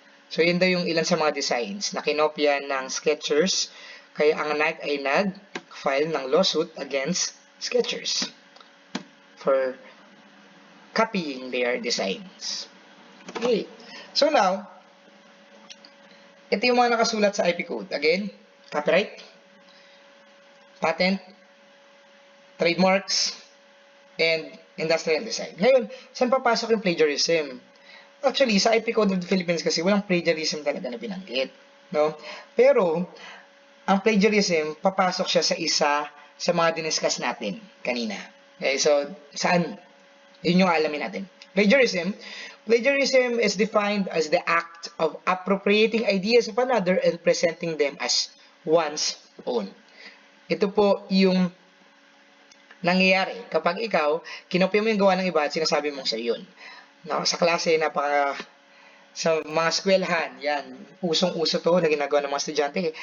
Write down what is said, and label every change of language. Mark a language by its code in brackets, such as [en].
[tl] So, yun daw yung ilan sa mga designs na kinopya ng Skechers. Kaya ang Nike ay nag-file ng lawsuit against Skechers for copying their designs. [en] Okay. [tl] So, now, ito yung mga nakasulat sa IP code. [en] Again, copyright, patent, trademarks, and industrial design. [tl] Ngayon, saan papasok yung plagiarism? Actually, sa IP Code of the Philippines kasi walang plagiarism talaga na binanggit, no? Pero ang plagiarism papasok siya sa isa sa mga diniscuss natin kanina. Okay, so saan? Yun yung alamin natin. [en] Plagiarism is defined as the act of appropriating ideas of another and presenting them as one's own. [tl] Ito po yung nangyayari kapag ikaw, kinopya mo yung gawa ng iba at sinasabi mong sa yun. No, sa klase, sa mga eskwelahan, yan, usong-uso to na ginagawa ng mga estudyante.